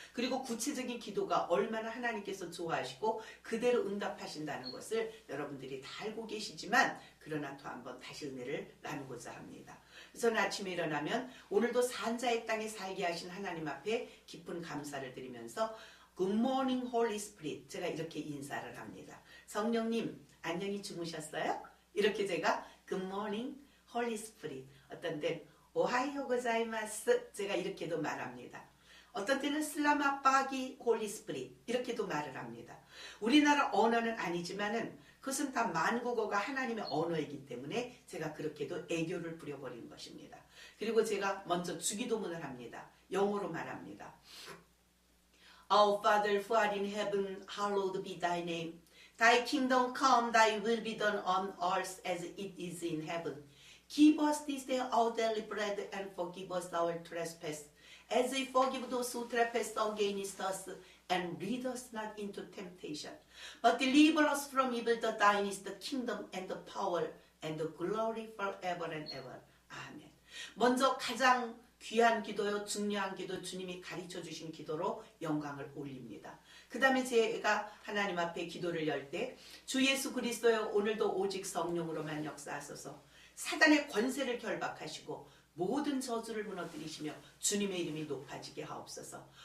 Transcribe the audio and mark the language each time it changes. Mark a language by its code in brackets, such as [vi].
[ko] 그리고 구체적인 기도가 얼마나 하나님께서 좋아하시고 그대로 응답하신다는 것을 여러분들이 다 알고 계시지만 그러나 또 한번 다시 은혜를 나누고자 합니다. 저는 아침에 일어나면 오늘도 산자의 땅에 살게 하신 하나님 앞에 깊은 감사를 드리면서 [en] Good morning, Holy Spirit. [ko] 제가 이렇게 인사를 합니다. 성령님, 안녕히 주무셨어요? 이렇게 제가 [en] Good morning, Holy Spirit. [ko] 어떤 때는 오하이오 고자이마스. 제가 이렇게도 말합니다. 어떤 때는 슬라마 빠기 홀리 스피릿 이렇게도 말을 합니다. 우리나라 언어는 아니지만은 그것은 다 만국어가 하나님의 언어이기 때문에 제가 그렇게도 애교를 부려버리는 것입니다. 그리고 제가 먼저 주기도문을 합니다. 영어로 말합니다. [en] Our Father who art in heaven, hallowed be thy name. Thy kingdom come, thy will be done on earth as it is in heaven. Give us this day our daily bread and forgive us our trespass, as we forgive those who trespass against us. And lead us not into temptation, but deliver us from evil. For thine is the kingdom and the power and the glory forever and ever. [ko] 아멘. 먼저 가장 귀한 기도요, 중요한 기도, 주님이 가르쳐 주신 기도로 영광을 올립니다. 그 다음에 제가 하나님 앞에 기도를 열 때 주 예수 그리스도여 오늘도 오직 성령으로만 역사하소서. 사단의 권세를 결박하시고 모든 저주를 무너뜨리시며 주님의 이름이 높아지게 하옵소서.